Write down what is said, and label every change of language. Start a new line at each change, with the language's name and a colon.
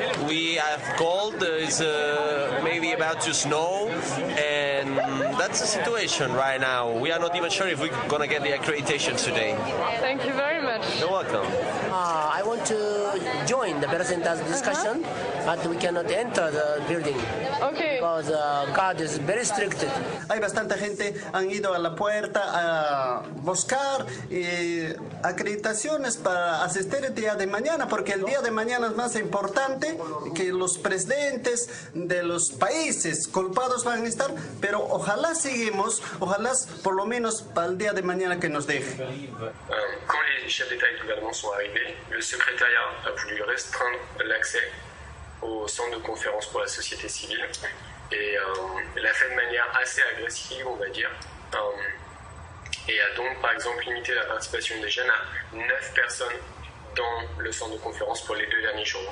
English: We have called, it's maybe about to snow, and that's the situation right now. We are not even sure if we're gonna get the accreditation today. Thank you very much. You're welcome. I want to join the presenter's discussion, but we cannot enter the building. Okay. Because guard is very strict.
Spanish: Hay bastante gente han ido a la puerta a buscar acreditaciones para asistir el día de mañana, porque el día de mañana es más importante que los presidentes de los países culpados van a estar, pero ojalá seguimos, ojalá por lo menos para el día de mañana que nos deje.
French: Quand les chefs d'État et de gouvernement sont arrivés, le secrétariat a voulu restreindre l'accès au centre de conférence pour la société civile et l'a fait de manière assez agressive, on va dire, et a donc par exemple limité la participation des jeunes à 9 personnes dans le centre de conférence pour les 2 derniers jours.